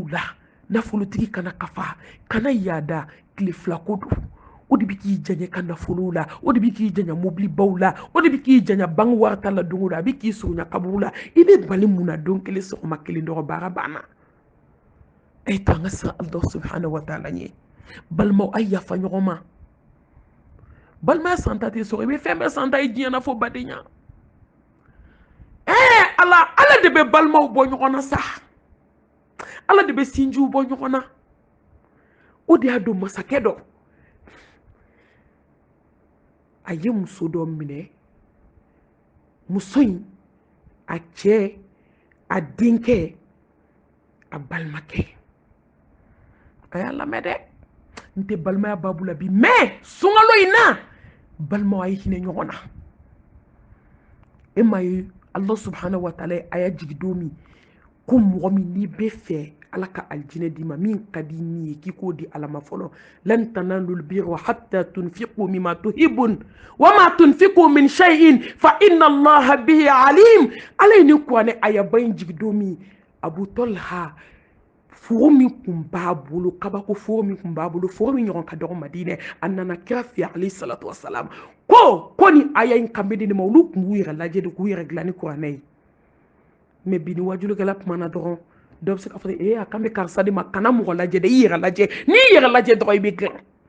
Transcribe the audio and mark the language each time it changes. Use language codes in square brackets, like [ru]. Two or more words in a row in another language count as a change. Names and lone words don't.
[bm] la nafolotigi kana kafa kana yaada tile fila ko don o de bɛ k'i janya ka nafolow la o de bɛ k'i janya mobilibaw la o de bɛ k'i janya bange wari ta la don o don a bɛ k'i surunya kabugu la i bɛ bali mun na don kelen sɔgɔma kelen dɔrɔn baara banna a ye to an ka siran [ar] الله سبحانه وتعالى [bm] ɲɛ balimaw a yafa ɲɔgɔn ma balimaya santa tɛ sɔrɔ i bɛ fɛn bɛɛ santa i diɲɛ na fo badenya ala de bɛ balimaw bɔ ɲɔgɔn na sa ala de bɛ sinjiw bɔ ɲɔgɔn na o de y'a don masakɛ dɔ a ye muso dɔ minɛ muso in a cɛ a denkɛ a balimakɛ a y'a lamɛn dɛ n tɛ balimaya babu la bi mɛ sunkalo in na balimaw a ye hinɛ ɲɔgɔn na e ma ye [ar] الله سبحانه وتعالى [bm] a y'a jigi don min ko mɔgɔ min n'i bɛ fɛ ala ka aljinɛ d'i ma min ka di min ye k'i k'o di ala ma fɔlɔ [ar] لن تنالوا البر حتى تنفقوا مما تحبون وما تنفقوا من شيء فإن الله به عليم [bm] ala ye nin kuranɛ ayaba in jigi don min Abu Talha foro min kun b'a bolo kabako foro min kun b'a bolo foro min ɲɔgɔn ka dɔgɔ Madinɛ a nana kira fɛ [ar] عليه الصلاة والسلام [bm] ko ni aya in kan bɛ di ne ma olu kun b'u yɛrɛ lajɛ de k'u yɛrɛ dilan ni kuranɛ ye mais bi ni wajulukɛla kumana dɔrɔn dɔ bɛ se k'a fɔ a kan bɛ karisa de ma kana mɔgɔ lajɛ dɛ i yɛrɛ lajɛ n'i yɛrɛ lajɛ dɔrɔn i bɛ dilan